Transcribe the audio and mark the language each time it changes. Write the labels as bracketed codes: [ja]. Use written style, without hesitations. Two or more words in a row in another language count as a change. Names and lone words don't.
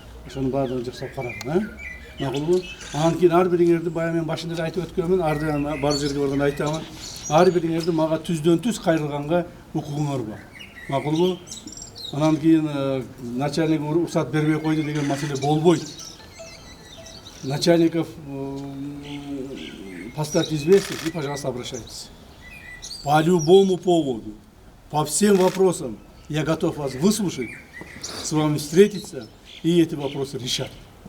[ky] Ошонун баардыгын жакшылап карагын, макулбу? Анан кийин ар бириңерди баягы мен башында эле айтып өткөнмүн, бар жерге барганда айтамын. Ар бириңерди мага түздөн-түз кайрылганга укугуңар бар. Макулбу? Анан кийин начальник уруксат бербей койду деген маселе болбойт. [ru] Начальников поставьте известность и, пожалуйста, обращайтесь. По любому поводу, по всем вопросам я готов вас выслушать, с вами встретиться и эти вопросы решать.